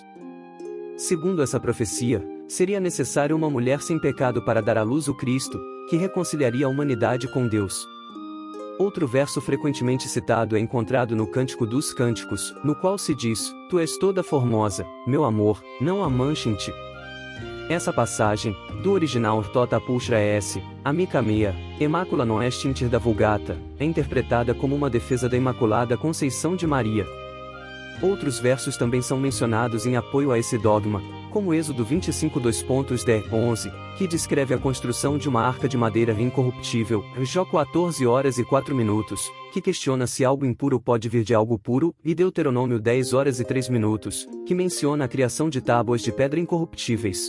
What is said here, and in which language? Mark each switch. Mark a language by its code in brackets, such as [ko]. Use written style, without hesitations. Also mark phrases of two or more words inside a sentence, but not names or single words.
[pt] Segundo essa profecia, seria necessário uma mulher sem pecado para dar à luz o Cristo, que reconciliaria a humanidade com Deus. Outro verso frequentemente citado é encontrado no Cântico dos Cânticos, no qual se diz: Tu és toda formosa, meu amor, não há mancha em ti. Essa passagem, do original [la] Tota Pulchra S, Amica Mea, Immacula non est inter [pt] da Vulgata, é interpretada como uma defesa da Imaculada Conceição de Maria. Outros versos também são mencionados em apoio a esse dogma, como Êxodo 25:10-11, que descreve a construção de uma arca de madeira incorruptível, Jó 14:04, que questiona se algo impuro pode vir de algo puro, e Deuteronômio 10:03, que menciona a criação de tábuas de pedra incorruptíveis.